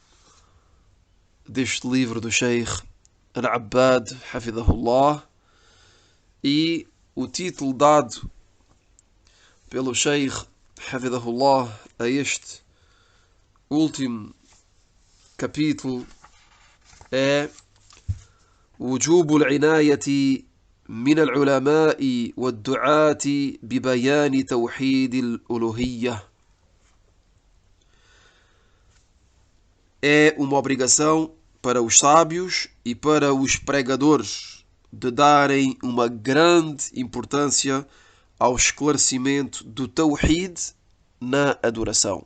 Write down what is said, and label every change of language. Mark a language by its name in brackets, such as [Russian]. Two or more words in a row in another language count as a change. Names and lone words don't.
[Portuguese] deste livro do Sheikh Al-Abbad Hafidhahullah, e o título dado pelo Sheikh Hafidhahullah a este último capítulo é [Arabic] وجوب العناية من العلماء والدعاة ببيان توحيد الألوهية. [Portuguese] É uma obrigação para os sábios e para os pregadores de darem uma grande importância ao esclarecimento do Tawhid na adoração.